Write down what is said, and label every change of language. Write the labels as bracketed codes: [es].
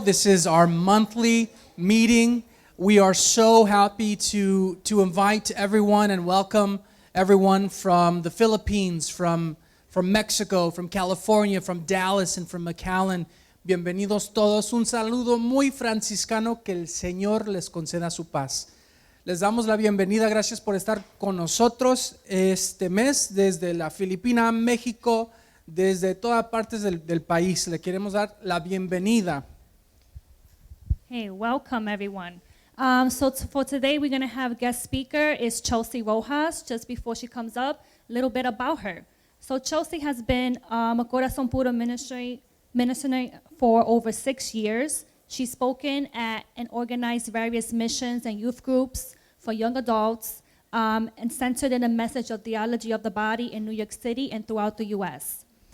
[en] This is our monthly meeting. We are so happy to invite everyone and welcome everyone from the Philippines, from Mexico, from California, from Dallas, and from McAllen. [es] Bienvenidos todos. Un saludo muy franciscano. Que el Señor les conceda su paz. Les damos la bienvenida. Gracias por estar con nosotros este mes desde la Filipina, México, desde todas partes del país. Le queremos dar la bienvenida. [en] Hey, welcome everyone. For today, we're going to have guest speaker is Chelsea Rojas. Just before she comes up, a little bit about her. So Chelsea has been a Corazón Puro minister for over 6 years. She's spoken at and organized various missions and youth groups for young adults and centered in a message of theology of the body in New York City and throughout the U.S.